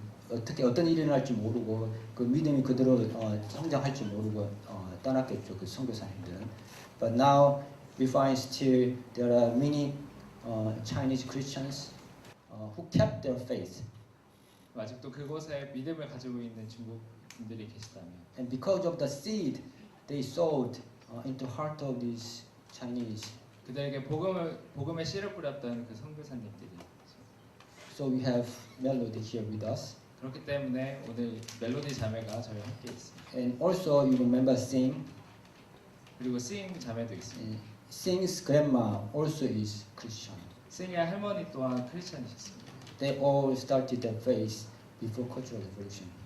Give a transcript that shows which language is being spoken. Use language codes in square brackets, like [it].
[ko] 어떻게 어떤 일이 일어날지 모르고 그 믿음이 그대로 성장할지 모르고 떠났겠죠, 그 선교사님들은. [en] But now we find still there are many Chinese Christians who kept their faith. [ko] 아직도 그곳에 믿음을 가지고 있는 중국 분들이 계시다면. [en] And because of the seed they sowed into the heart of these Chinese. [ko] 그들에게 복음의 씨를 뿌렸던 그 선교사님들이. [en] So we have Melody here with us. [ko] 그렇기 때문에 오늘 멜로디 자매가 저희 함께 있습니다. [en] And also you remember Sing. [ko] 그리고 싱 자매도 있습니다. [en] Sing's grandma also is Christian. [ko] 싱의 할머니 또한 크리스천이셨습니다. [en] They all started their faith before Cultural Revolution.